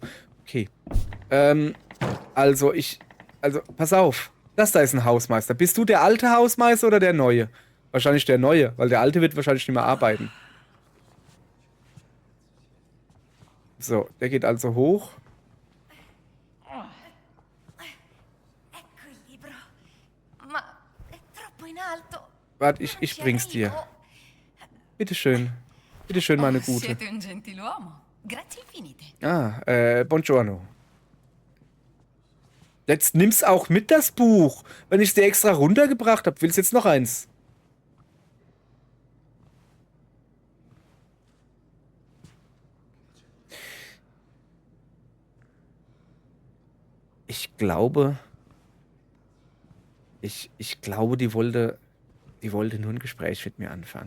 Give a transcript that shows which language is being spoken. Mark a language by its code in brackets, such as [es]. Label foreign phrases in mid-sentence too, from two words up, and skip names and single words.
[de] Okay. Also, pass auf. Das da ist ein Hausmeister. Bist du der alte Hausmeister oder der neue? Wahrscheinlich der neue, weil der alte wird wahrscheinlich nicht mehr arbeiten. So, der geht also hoch. [it] Ecco il libro. Ma è troppo in alto. [de] Warte, ich bring's dir. Bitteschön. Bitteschön, meine Gute. [it] Siete un gentiluomo. Grazie infinite. Buongiorno. [de] Jetzt nimm's auch mit, das Buch. Wenn ich es dir extra runtergebracht habe, willst du jetzt noch eins? Ich glaube, die wollte nur ein Gespräch mit mir anfangen.